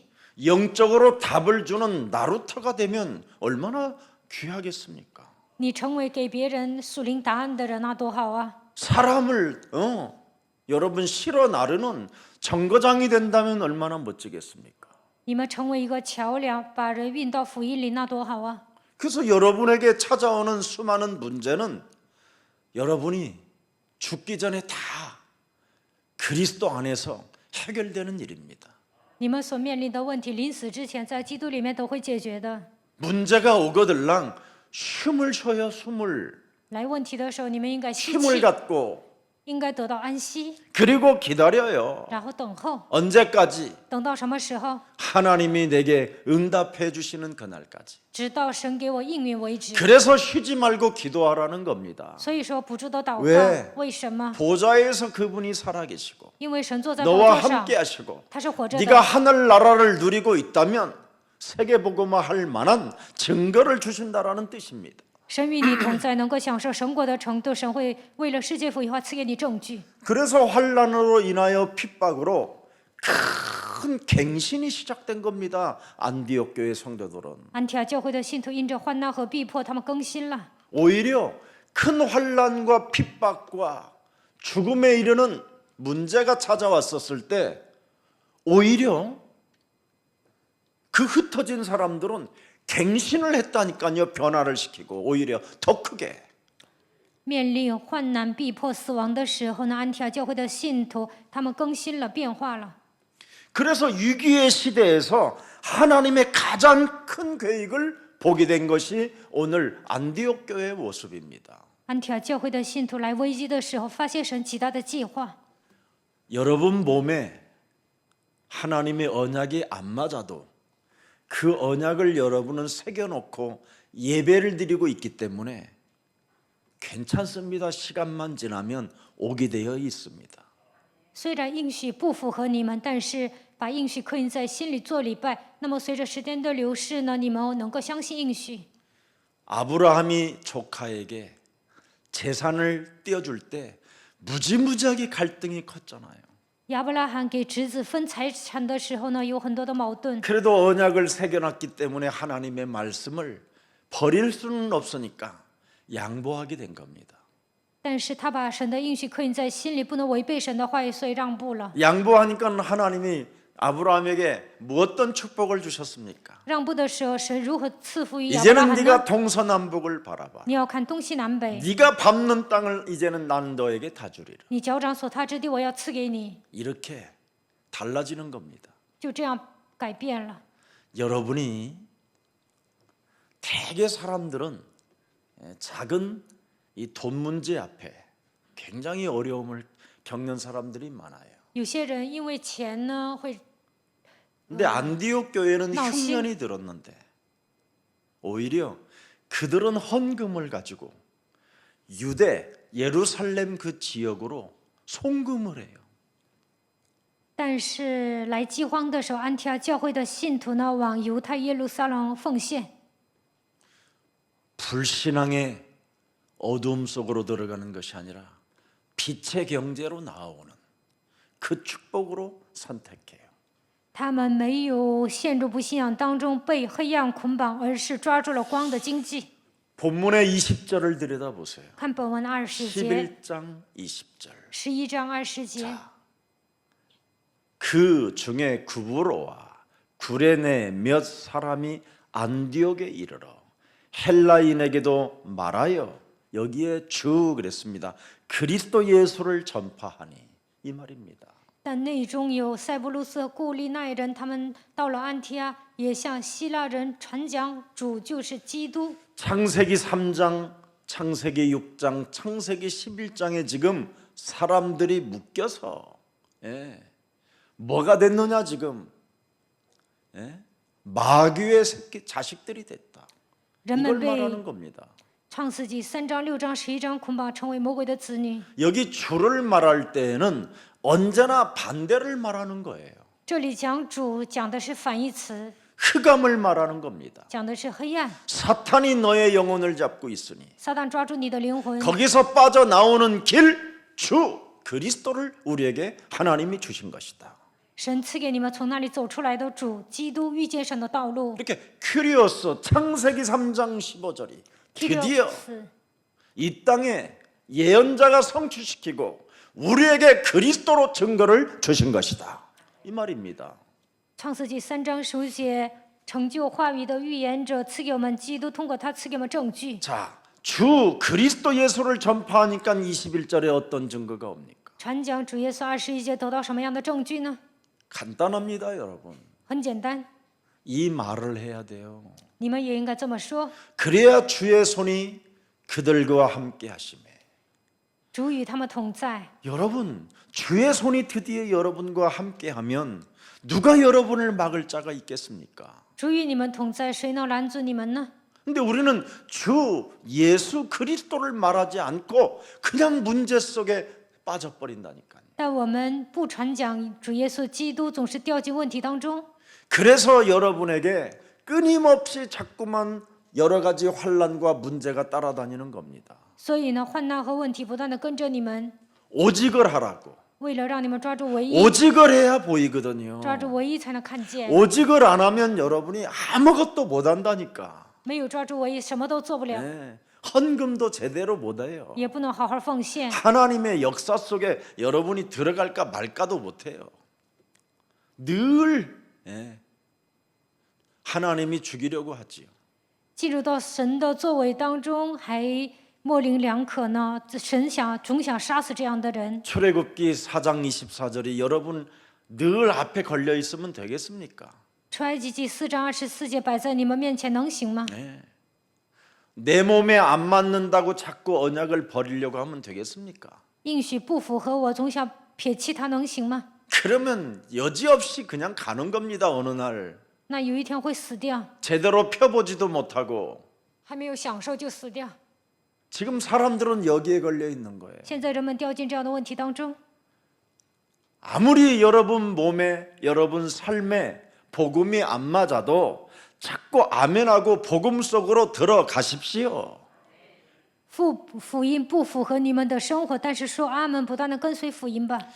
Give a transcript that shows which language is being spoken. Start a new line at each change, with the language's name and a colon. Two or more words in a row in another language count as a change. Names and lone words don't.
Korean: 영적으로 답을 주는 나루터가 되면 얼마나 귀하겠습니까?
Chinese: 你成为给别人属灵答案的人，那多好啊！
Korean: 사람을 여러분 실어 나르는 정거장이 된다면 얼마나 멋지겠습니까?
Chinese: 你们成为一个桥梁，把人运到福音里，那多好啊！
Korean: 그래서 여러분에게 찾아오는 수많은 문제는 여러분이 죽기 전에 다 그리스도 안에서 해결되는 일입니다.
Chinese: 你们所面临的问题，临死之前在基督里面都会解决的。
Korean: 문제가 오거들랑 숨을 쉬어요, 숨을.
Chinese: 来问题的时候，你们应该吸
Korean: 힘을
Chinese: 气，
Korean: 갖고
Chinese: 应该得到安息，
Korean: 그리고 기다려요.
Chinese: 然后等候，
Korean: 언제까지?
Chinese: 等到什么时候？
Korean: 하나님이 내게 응답해 주시는 그날까지.
Chinese: 直到神给我应允为止。
Korean: 그래서 쉬지 말고 기도하라는 겁니다.
Chinese: 所以说，不住的祷
Korean: 왜
Chinese: 告，为什么？
Korean: 보좌에서 그분이 살아계시고
Chinese: 因为神坐在宝
Korean: 너와
Chinese: 座上，
Korean: 함께 하시고
Chinese: 他是活着
Korean: 네가
Chinese: 的。
Korean: 하늘 나라를 누리고 있다면 세계복음화 할 만한 증거를 주신다라는 뜻입니다.
Chinese: 神与你同在，能够享受神国的程度，神会为了世界福音化赐给你证据。
Korean: 그래서 환난으로 인하여 핍박으로 큰 갱신이 시작된 겁니다. 안디옥 교회 성도들은
Chinese: 安提阿教会的信徒因着患难和逼迫，他们更新了。
Korean: 오히려 큰 환난과 핍박과 죽음에 이르는 문제가 찾아왔었을 때 오히려 그 흩어진 사람들은 갱신을 했다니까요. 변화를 시키고 오히려 더 크게.
Chinese: 面临患难、逼迫、死亡的时候呢，安提阿教会的信徒他们更新了、变化了。
Korean: 그래서 위기의 시대에서 하나님의 가장 큰 계획을 보게 된 것이 오늘 안디옥 교회의 모습입니다.
Chinese: 安提阿教会的信徒来危机的时候，发现神极大的计划。
Korean: 여러분 몸에 하나님의 언약이 안 맞아도 그 언약을 여러분은 새겨놓고 예배를 드리고 있기 때문에 괜찮습니다. 시간만 지나면 오게 되어 있습니다.
Chinese: 虽然应许不符合你们，但是把应许刻印在心里做礼拜。那么随着时间的流逝呢，你们能够相信应许。
Korean: 아브라함이 조카에게 재산을 떼어줄 때 무지무지하게 갈등이 컸잖아요.
Chinese: 亚伯拉罕给侄子分财产的时候呢，有很多的矛盾。
Korean: 그래도 언약을 새겨놨기 때문에 하나님의 말씀을 버릴 수는 없으니까 양보하게 된 겁니다.
Chinese: 但是他把神的应许刻印在心里，不能违背神的话语，所以让步了。
Korean: 양보하니까 하나님이 아브라함에게 무엇떤 축복을 주셨습니까?
Chinese: 让步的时候，神如何赐福于亚伯拉
Korean: 이제는
Chinese: 罕
Korean: 네가
Chinese: 呢？
Korean: 동서남북을 바라봐.
Chinese: 你要看东西南北，
Korean: 네가 밟는 땅을 이제는 나는 너에게 다 주리라.
Chinese: 你脚掌所踏之地，我要赐给你。
Korean: 이렇게 달라지는 겁니다.
Chinese: 就这样改变了。
Korean: 여러분이 대개 사람들은 작은 이 돈 문제 앞에 굉장히 어려움을 겪는 사람들이 많아요.
Chinese: 有些人因为钱呢会
Korean: 근데 안디옥 교회는 나오신- 흉년이 들었는데 오히려 그들은 헌금을 가지고 유대 예루살렘 그 지역으로 송금을 해요.
Chinese: 但是来饥荒的时候，安提阿教会的信徒呢往犹太耶路撒冷奉献。
Korean: 불신앙의 어두움 속으로 들어가는 것이 아니라 빛의 경제로 나아오는 그 축복으로 선택해요.
Chinese: 他们没有陷入不信仰当中被黑暗捆绑，而是抓住了光的经济。
Korean: 본문의 20절을 들여다보세요.
Chinese: 看本文20节、
Korean: 11장 20절.
Chinese: 11 章20节。
Korean: 그 중에 구브로와 구레네 몇 사람이 안디옥에 이르러 헬라인에게도 말하여 여기에 주 그랬습니다. 그리스도 예수를 전파하니 이 말입니다.
Chinese: 但内中有塞浦路斯和古利奈人，他们到了安提阿，也向希腊人传讲主就是基督。
Korean: 창세기 3장, 창세기 6장, 창세기 11장에 지금 사람들이 묶여서 뭐가 됐느냐 지금 마귀의 새끼 자식들이 됐다.
Chinese: 人
Korean: 이걸
Chinese: 们被
Korean: 말하는 겁니다.
Chinese: 创世纪3章、6章、11章捆绑，成为魔鬼的子女。
Korean: 여기 주를 말할 때에는 언제나 반대를 말하는 거예요.
Chinese: 这里讲主讲的是反义词，
Korean: 흑암을 말하는 겁니다.
Chinese: 讲的是黑暗。
Korean: 사탄이 너의 영혼을 잡고 있으니
Chinese: 撒旦抓住你的灵魂，
Korean: 거기서 빠져나오는 길 주 그리스도를 우리에게 하나님이 주신 것이다.
Chinese: 神赐给你们从那里走出来的主基督遇见神的道路。
Korean: 이렇게 큐리오스 창세기 3장 15절이 드디어 이 땅에 예언자가 성취시키고 우리에게 그리스도로 증거를 주신 것이다. 이 말입니다.
Chinese: 创世纪3章15节，成就话语的预言者赐给我们基督，通过他赐给我们证据。
Korean: 자, 주 그리스도 예수를 전파하니까 21절에 어떤 증거가 옵니까?
Chinese: 传讲主耶稣21节得到什么样的证据呢？
Korean: 간단합니다, 여러분.
Chinese: 很简单，
Korean: 이 말을 해야 돼요.
Chinese: 你们也应该这么说：
Korean: 그래야 주의 손이 그들과 함께 하심에.
Chinese: 主与他们同在。
Korean: 여러분, 주의 손이 드디어 여러분과 함께 하면 누가 여러분을 막을 자가 있겠습니까?
Chinese: 主与你们同在，谁能拦阻你们呢？
Korean: 근데 우리는 주 예수 그리스도를 말하지 않고 그냥 문제 속에 빠져버린다니까요.
Chinese: 但我们不传讲主耶稣基督，总是掉进问题当中。
Korean: 그래서 여러분에게 끊임없이 자꾸만 여러 가지 환난과 문제가 따라다니는 겁니다.
Chinese: 所以呢，患难和问题不断的跟着你们，
Korean: 오직을 하라고.
Chinese: 为了让你们抓住唯一，
Korean: 오직을 해야 보이거든요.
Chinese: 抓住唯一才能看见。
Korean: 오직을 안 하면 여러분이 아무것도 못 한다니까.
Chinese: 没有抓住唯一，什么都做不了，
Korean: 네, 헌금도 제대로 못 해요.
Chinese: 也不能好好奉献。
Korean: 하나님의 역사 속에 여러분이 들어갈까 말까도 못 해요. 늘 하나님이 죽이려고 하지요.
Chinese: 进入到神的作为当中，还模棱两可呢。神总想杀死这样的人。
Korean: 출애굽기 4장 24절이 여러분 늘 앞에 걸려 있으면 되겠습니까?
Chinese: 出埃及记4章24节摆在你们面前，能行吗？
Korean: 내 몸에 안 맞는다고 자꾸 언약을 버리려고 하면 되겠습니까?
Chinese: 应许不符合我，总想撇弃他，能行吗？
Korean: 그러면 여지없이 그냥 가는 겁니다. 어느 날
Chinese: 那有一天会死掉，
Korean: 제대로 펴보지도 못하고
Chinese: 还没有享受就死掉。
Korean: 지금 사람들은 여기에 걸려 있는 거예요.
Chinese: 现在人们掉进这样的问题当中，
Korean: 아무리 여러분 몸에 여러분 삶에 복음이 안 맞아도 자꾸 아멘하고 복음 속으로 들어가십시오.
Chinese: 福音不符合你们的生活，但是说阿门，不断的跟随福音吧。